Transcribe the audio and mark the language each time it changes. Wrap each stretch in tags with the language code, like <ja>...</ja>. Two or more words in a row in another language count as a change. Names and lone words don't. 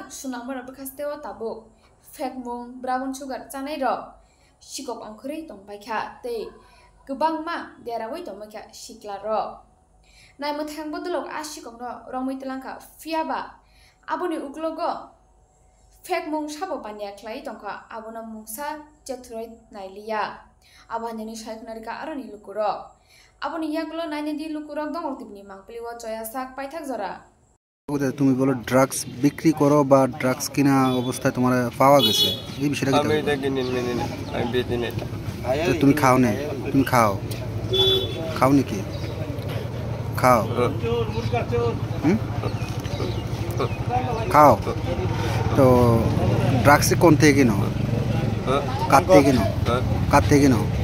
<trp>sunamura bwkhasteo tabuk fekmung</trp> <en>brown sugar</en> <trp>chanai rok sikok ongkhorei tongbaikha tei kwbangma derawai tongbaikha siklarok naimthang bodolok asikokno romui tlangkha phiaba aboni uklogo fekmung sabo bania khlai tongkha abono mungsa chethroi nailiya abani saiknarika aroni lukurok aboni yagulo nainedi lukurok dongor tibni mangpliwo choya sak paithak jora</trp> <bn>তুমি বলো ড্রাগস বিক্রি করো বা ড্রাগস কিনা অবস্থায় তোমার পাওয়া গেছে এই বিষয়টা কি? আমি এটা কিনি না আমি বেচি না তো তুমি খাও না তুমি খাও খাও নাকি খাও খাও তো ড্রাগস কোন থেকে কিনো কার থেকে কিনো কার থেকে কিনো</bn>